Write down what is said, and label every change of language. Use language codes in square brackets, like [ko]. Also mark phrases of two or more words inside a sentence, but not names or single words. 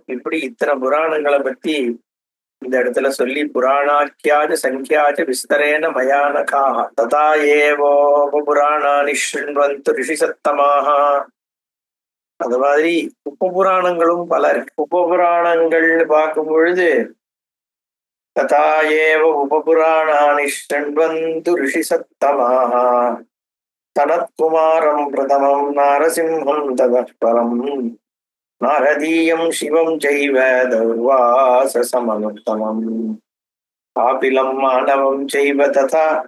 [ta] இப்படி இத்தனை புராணங்களை பத்தி இந்த இடத்துல சொல்லி, [sa] पुराणाख्याश्च संख्याश्च विस्तरेण महानघाः तथा एवोप पुराणानि शृण्वन्तु ऋषिसत्तमाः. [ta] அது மாதிரி உப புராணங்களும் பல இருக்கு. உப புராணங்கள்னு பார்க்கும் பொழுது [sa] तथा एव उपपुराणानि शृण्वन्तु ऋषिसत्तमाः सनत्कुमारं प्रथमं नारसिंहं ततः परं नारदीयं शिवं चैव दौर्वाससमनुत्तमम् कापिलं मानवं चैव तथा